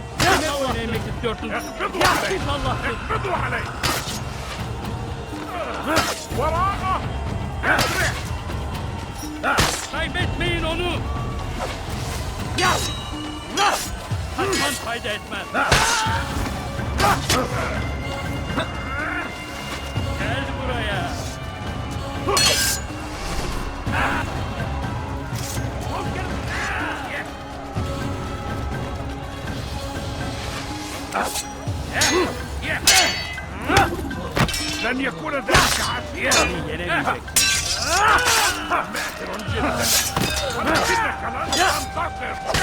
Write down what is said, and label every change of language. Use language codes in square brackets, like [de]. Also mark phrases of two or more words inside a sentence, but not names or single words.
[ar] اقبضوا عليه! وراءه! [tr] Kaybetmeyin onu! Kaçman fayda etmez. Gel buraya. [ar] لن يكون ذلك عافية ماهر جدا ولكنك لن تنتصر